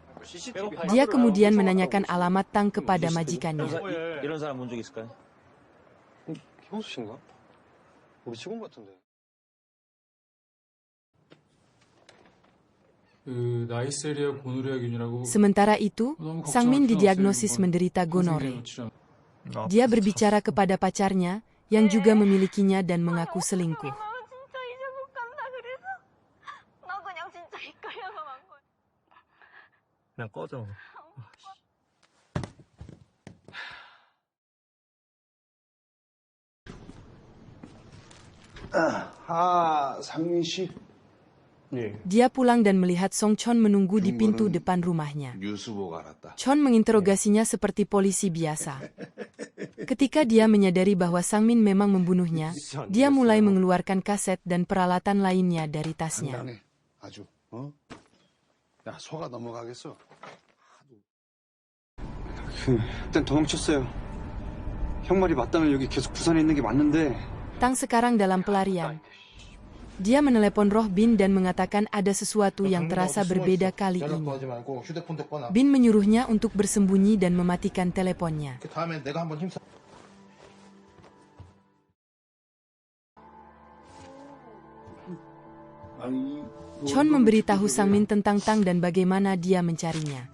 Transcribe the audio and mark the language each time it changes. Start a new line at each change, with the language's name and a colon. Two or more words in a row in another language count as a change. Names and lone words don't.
Indonesian: Dia kemudian menanyakan alamat Tang kepada majikannya.
Korean: 이런 사람 본 적 있을까요? 형수 씨인가? 우리 직원 같은데. 나이세리아 고노레아균이라고.
Indonesian: Sementara itu, Sangmin didiagnosis menderita gonore. Dia berbicara kepada pacarnya, yang juga memilikinya dan mengaku selingkuh.
Korean: 진짜 이제 못 간다 그래서 나 그냥 진짜 이끌려서 간 거야. 그냥 꺼져. 상민 씨. 예.
Indonesian: Dia pulang dan melihat Song Chon menunggu di pintu depan rumahnya.
Korean: 뉴스 보고 알았다.
Indonesian: Chon menginterogasinya seperti polisi biasa. Ketika dia menyadari bahwa Sangmin memang membunuhnya, dia mulai mengeluarkan kaset dan peralatan lainnya dari tasnya.
Korean: 당당해. 아주. 어? 야, 속아 넘어가겠어. 일단 도망쳤어요. 형 말이 맞다면 여기 계속 부산에 있는 게 맞는데.
Indonesian: Tang sekarang dalam pelarian. Dia menelepon Roh Bin dan mengatakan ada sesuatu yang terasa berbeda kali ini. Bin menyuruhnya untuk bersembunyi dan mematikan teleponnya. Chon memberitahu Sangmin tentang Tang dan bagaimana dia mencarinya.